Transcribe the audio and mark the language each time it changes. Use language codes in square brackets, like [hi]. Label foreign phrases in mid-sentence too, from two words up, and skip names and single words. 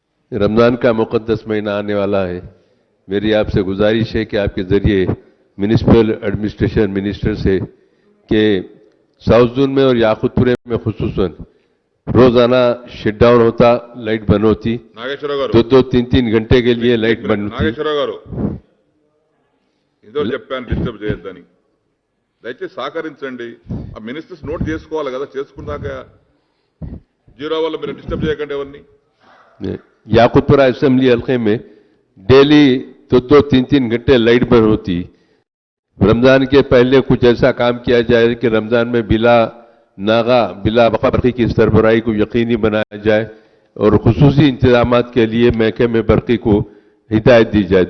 [ur] رمضان کا مقدس مہینہ آنے والا ہے۔ میری آپ سے گزارش ہے کہ آپ کے ذریعے [en] municipal administration minister [ur] سے کہ [en] south zone [ur] میں اور یاقوت پورے میں خصوصاً روزانہ شٹ ڈاؤن ہوتا، لائٹ بند ہوتی, [te] నాగేశ్వరరావు గారు [ur] 2-3 گھنٹے کے لیے لائٹ بند ہوتی. [te] నాగేశ్వరరావు గారు ఇదో చెప్పాను డిస్టర్బ్ చేయొద్దని దయచేసి సహకరించండి ఆ మినిస్టర్స్ నోట్ చేసుకోవాలి కదా చేసుకున్నాక జీరో వల్ల మీరు డిస్టర్బ్ చేయకండి ఎవరిని [ur] یاقوت پورہ اسمبلی حلقے میں ڈیلی 2-3 گھنٹے لائٹ بند ہوتی. رمضان کے پہلے کچھ ایسا کام کیا جائے کہ رمضان میں بلا ناغہ بلا برقی کی سربراہی کو یقینی بنایا جائے اور خصوصی انتظام کے لیے محکمہ برقی کو ہدایت دی جائے.